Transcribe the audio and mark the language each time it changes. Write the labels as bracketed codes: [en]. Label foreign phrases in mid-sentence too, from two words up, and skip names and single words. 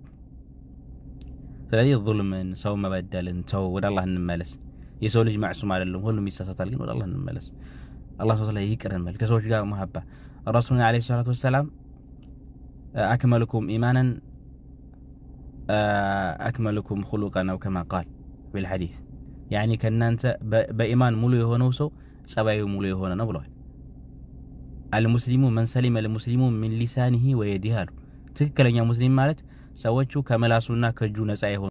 [am] ስለዚህ ዙልምን ሰው መበደልን ሰው ወደ አላህ እንመለስ የሰው ልጅ ማዕሱም አይደለም ሁሉም ይሳሳታል ግን ወደ አላህ እንመለስ አላህ Subhanahu ይቅረን ማለት ከሰዎች ጋር መሐባ ረሱል [ar] عليه الصلاة والسلام أكملكم إيمانا أكملكم خلقا او كما قال بالحديث يعني [am] ከናንተ በኢማን ሙሉ የሆነው ሰው ጸባዩ ሙሉ የሆነ ነው ብለዋል [ar] المسلم من سلم المسلم من لسانه ويده [am] ትክክለኛ ሙስሊም ማለት ሰዎቹ ከመላሱና ከጁ ነፃ